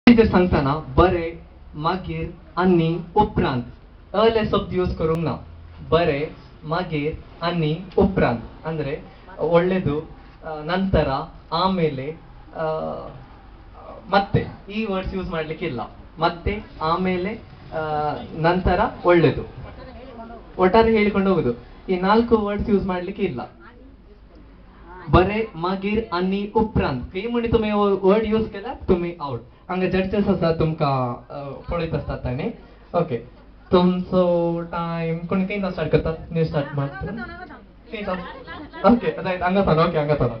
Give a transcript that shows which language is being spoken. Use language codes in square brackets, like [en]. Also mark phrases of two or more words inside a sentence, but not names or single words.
[kok] मागीर सांगतना बरे मागीर आनी उपरांत अले शब्द यूज करूंक ना. बरे मागीर आनी उपरांत [kn] ಅಂದ್ರೆ ಒಳ್ಳೆದು, ನಂತರ, ಆಮೇಲೆ, ಮತ್ತೆ ಈ [en] words use [kn] ಮಾಡ್ಲಿಕ್ಕೆ ಇಲ್ಲ. ಮತ್ತೆ, ಆಮೇಲೆ, ನಂತರ, ಒಳ್ಳೆದು, ಒಟ್ಟಾರೆ ಹೇಳಿಕೊಂಡು ಹೋಗುದು. ಈ 4 [en] words use [kn] ಮಾಡ್ಲಿಕ್ಕೆ ಇಲ್ಲ. [kok] बरे मागीर आनी उपरांत काही म्हणी तुम्ही [en] word use [kok] केला तुम्ही आउट. हांगा जड्जेस आसा तुमका पळयत आसतात ताणी. ओके, तुमचो टाइम कोणी केन्ना स्टार्ट करतात? [en] new start [kok] ಮಾಡ್ತೀರಾ? [en] okay right, [kok] हांगा थांब. ओके, हांगा थांब.